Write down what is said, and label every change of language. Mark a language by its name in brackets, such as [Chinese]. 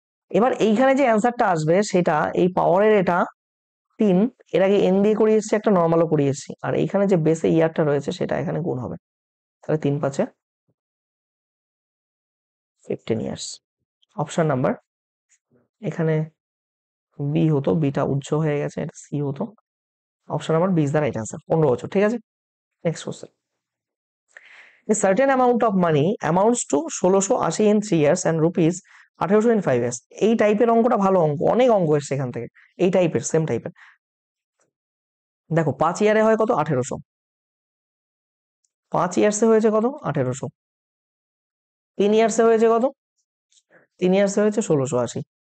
[Bangla] এবার এইখানে যে অ্যান্সারটা আসবে সেটা এই পাওয়ারের এটা 3, এর আগে n দিয়ে করিয়ে এসেছি, একটা নর্মালও করিয়ে এসেছি, আর এইখানে যে বেসে ইয়ারটা রয়েছে সেটা এখানে গুণ হবে, তাহলে 3 5 15 ইয়ার্স। অপশন নাম্বার এখানে বি হতো, বিটা উজ্জ্ব হয়ে গেছে, এটা সি হতো। [English] option number B is the right answer, [Bangla] 15 বছর, ঠিক আছে? Next question, [English] a certain amount of money amounts to 1680 in 3 years and rupees 1800 in 5 years। [Bangla] এই টাইপের অঙ্কটা ভালো অঙ্ক, অনেক অঙ্ক এসছে এখান থেকে এই টাইপের, সেম টাইপের। দেখো 5 ইয়ারে হয় কত? 1800। 5 ইয়ার্সে হয়েছে কত? 1800। 3 ইয়ার্সে হয়েছে কত? 3 ইয়ার্সে হয়েছে 1680।